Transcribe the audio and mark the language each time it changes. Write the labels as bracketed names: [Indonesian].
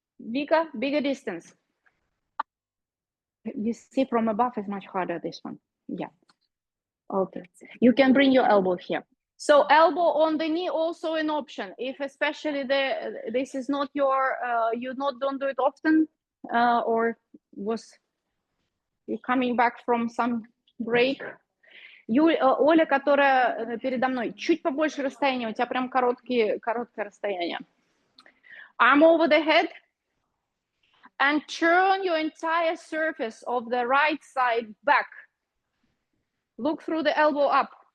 [English] Bigger distance. You see from above is much harder, this one. Yeah. Okay. You can bring your elbow here. So elbow on the knee also an option. If especially this is not your, you don't do it often, or you're coming back from some break. [Russian] Оля, которая передо мной, чуть побольше расстояния, у тебя прям короткое расстояние. [English] Arm over the head. And turn your entire surface of the right side back. Look through the elbow up.